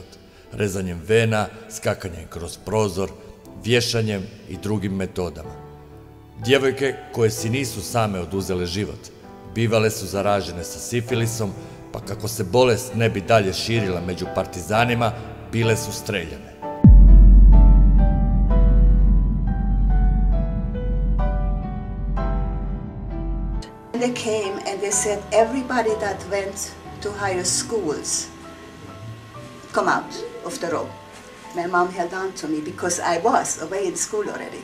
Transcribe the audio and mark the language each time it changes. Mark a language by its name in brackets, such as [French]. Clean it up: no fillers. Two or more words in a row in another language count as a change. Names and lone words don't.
[Bosnian] Rezanjem vena, skakanjem kroz prozor, vješanjem i drugim metodama. Djevojke koje si nisu same oduzele život, bivale su zaražene sa sifilisom, pa kako se bolest ne bi dalje širila među partizanima, bile su streljane. [English] They came and they said everybody that went to higher schools come out of the row. My mom held on to me because I was away in school already.